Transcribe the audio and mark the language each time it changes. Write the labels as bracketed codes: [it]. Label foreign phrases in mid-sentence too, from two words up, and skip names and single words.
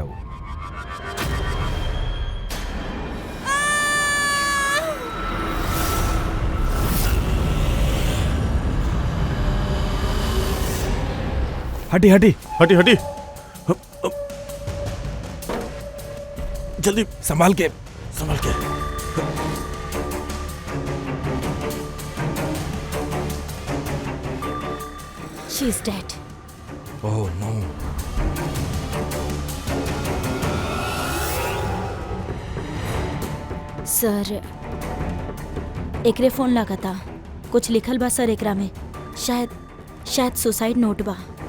[bho] वो हटी हटी हटी हटी। जल्दी संभाल के संभल के। [en] She is dead. Oh no. [bho] सर एकरे फोन लगाता, कुछ लिखल बा सर एकरा में, शायद सुसाइड नोट बा।